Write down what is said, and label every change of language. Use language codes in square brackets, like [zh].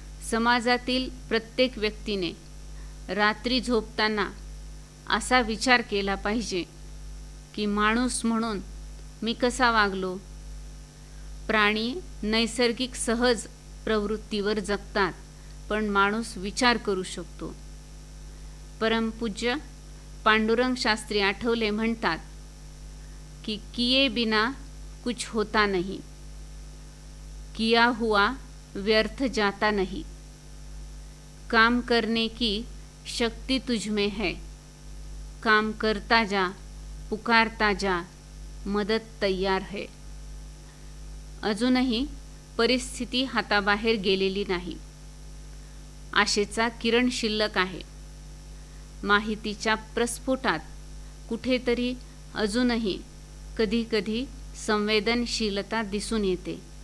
[mr] समाजातील प्रत्येक व्यक्तीने रात्री झोपताना असा विचार केला पाहिजे की माणूस म्हणून मी कसा वागलो. प्राणी नैसर्गिक सहज प्रवृत्तीवर जगतात, पण माणूस विचार करू शकतो. परमपूज्य पांडुरंग शास्त्री आठवले म्हणतात की [hi] किए बिना कुछ होता नहीं, किया हुआ व्यर्थ जाता नहीं. काम करने की शक्ति तुझ में है, काम करता जा, पुकारता जा, मदत तैयार है. [mr] अजूनही परिस्थिती हाताबाहेर गेलेली नाही. आशेचा किरण शिल्लक आहे. माहितीच्या प्रस्फोटात कुठेतरी अजूनही कधीकधी संवेदनशीलता दिसून येते.